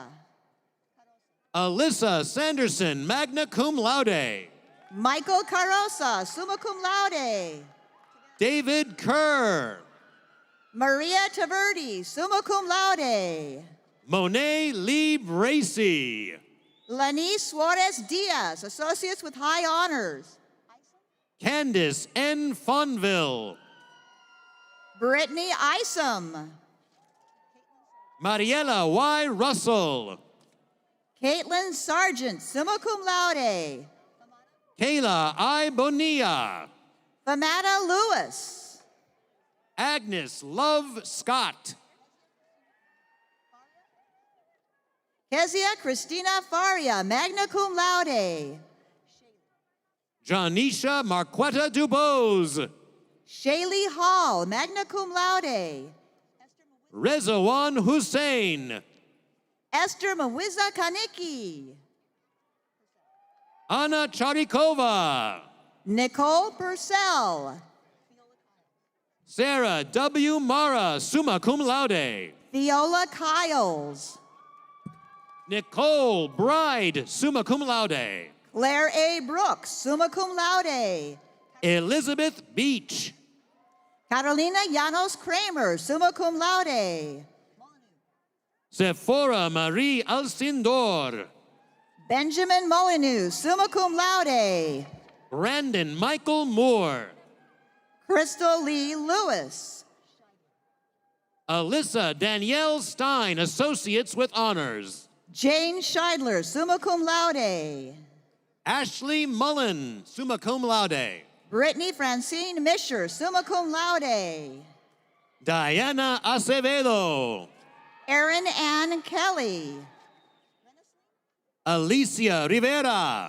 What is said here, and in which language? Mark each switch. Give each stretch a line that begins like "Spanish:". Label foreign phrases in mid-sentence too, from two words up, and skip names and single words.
English: Alyssa Sanderson,
Latin: magna cum laude.
English: Michael Carosa,
Latin: summa cum laude.
English: David Kerr. Maria Taverdi,
Latin: summa cum laude.
English: Monet Lee Bracey. Lani Suarez Diaz, associates with high honors. Candace N. Fonville. Brittany Isom. Mariela Y. Russell. Caitlin Sargent,
Latin: summa cum laude.
English: Kayla I. Bonilla. Famata Lewis. Agnes Love Scott. Kezia Christina Faria,
Latin: magna cum laude.
English: Janisha Marquetta Dubose. Shaylee Hall,
Latin: magna cum laude.
English: Rezawan Hussein. Esther Mawiza Kaniki. Anna Charikova. Nicole Purcell. Sarah W. Mara,
Latin: summa cum laude.
English: Viola Kiles. Nicole Bride,
Latin: summa cum laude.
English: Claire A. Brooks,
Latin: summa cum laude.
English: Elizabeth Beach. Carolina Llanos Kramer,
Latin: summa cum laude.
English: Sephora Marie Alcindor. Benjamin Molyneux,
Latin: summa cum laude.
English: Brandon Michael Moore. Crystal Lee Lewis. Alyssa Danielle Stein, associates with honors. Jane Scheidler,
Latin: summa cum laude.
English: Ashley Mullen,
Latin: summa cum laude.
English: Brittany Francine Misher,
Latin: summa cum laude.
English: Diana Acevedo. Erin Ann Kelly. Alicia Rivera.